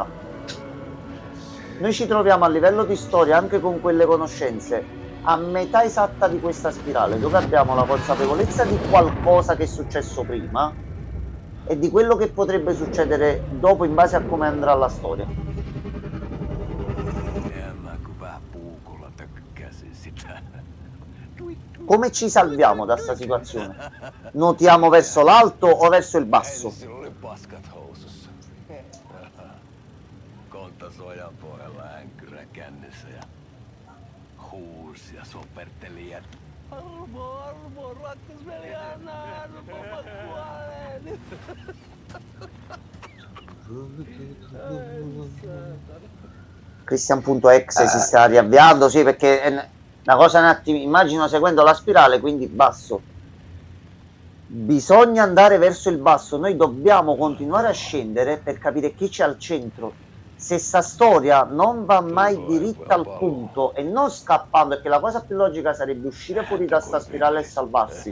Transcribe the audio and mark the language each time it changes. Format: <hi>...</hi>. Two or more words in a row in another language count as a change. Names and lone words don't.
<it>Noi ci troviamo a livello di storia, anche con quelle conoscenze, a metà esatta di questa spirale, dove abbiamo la consapevolezza di qualcosa che è successo prima e di quello che potrebbe succedere dopo in base a come andrà la storia. Come ci salviamo da questa situazione? Nuotiamo verso l'alto o verso il basso?</it> <fi>Kontasojan pohjalla änkyrä kännissä ja huusi ja soperteli ja armo, rakkasveli Anna, armo, mä kuolen.</fi> <it>Christian.exe si sta riavviando, sì, perché è una cosa un attimo, immagino seguendo la spirale, quindi basso. Bisogna andare verso il basso, noi dobbiamo continuare a scendere per capire chi c'è al centro. Se sta storia non va mai diritta al punto e non scappando, perché la cosa più logica sarebbe uscire fuori da sta spirale e salvarsi.</it>